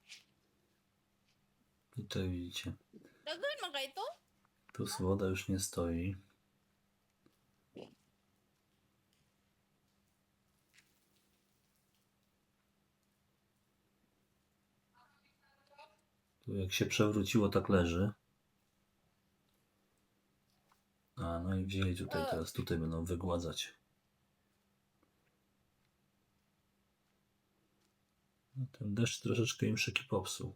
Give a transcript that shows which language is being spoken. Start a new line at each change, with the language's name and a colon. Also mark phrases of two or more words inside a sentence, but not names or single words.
Polish: Tutaj widzicie.
Cebuano: Daghan man kay to?
Polish: Tu woda już nie stoi. Tu jak się przewróciło, tak leży. A, no i wzięli tutaj, teraz tutaj będą wygładzać. No, ten deszcz troszeczkę im szyki popsuł.